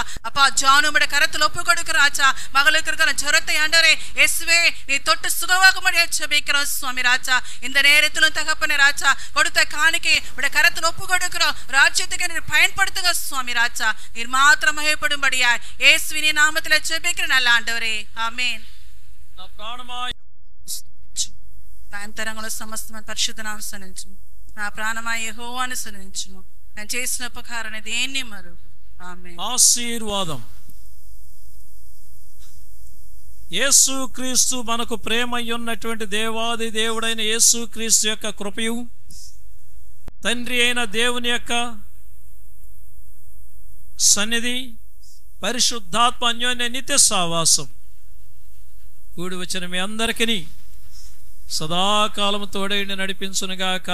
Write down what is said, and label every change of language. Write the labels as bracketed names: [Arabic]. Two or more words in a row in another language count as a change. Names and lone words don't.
[Tamil] அப்பா, ஜானு உடைய கரத்தில் ஒப்பு கொடுக்கிற ராஜா. மகளுக்கு இருக்கிற ஜரத்தை ஆண்டவரே இயேசுவே நீ தொட்டு சுகமாகும்படியா ஜெபிக்கிறோம் சுவாமி ராஜா. இந்த நேரத்திலும் தகப்பனே ராஜா, கொடுத்த காணிக்கை கரத்தில் ஒப்பு கொடுக்கிறோம், ராஜ்யத்துக்கு நீர் பயன்படுத்துங்க சுவாமி ராஜா. நீர் மாத்திரம் மகிமைப்படும்படியா இயேசுவின் நாமத்தில் ஜெபிக்கிறேன் நல்ல ஆண்டவரே, ஆமென். [Telugu] నా అంతరంగంలో సమస్తమైన పరిశుద్ధ నామమును సన్నిధించుము. నా ప్రాణమా యెహోవాను సన్నిధించుము. నేను చేసిన ఉపకారాన్ని దేన్ని మరువను. ఆమేన్. ఆశీర్వాదం. యేసుక్రీస్తు మనకు ప్రేమయ్యున్నటువంటి దేవాది దేవుడైన యేసుక్రీస్తు యొక్క కృపయు, తండ్రి అయిన దేవుని యొక్క సన్నిధి, పరిశుద్ధాత్మ అన్యోన్య నిత్య సావాసం కూడి వచ్చిన మీ అందరికీ సదాకాలము తోడైండి నడిపించునుగాక.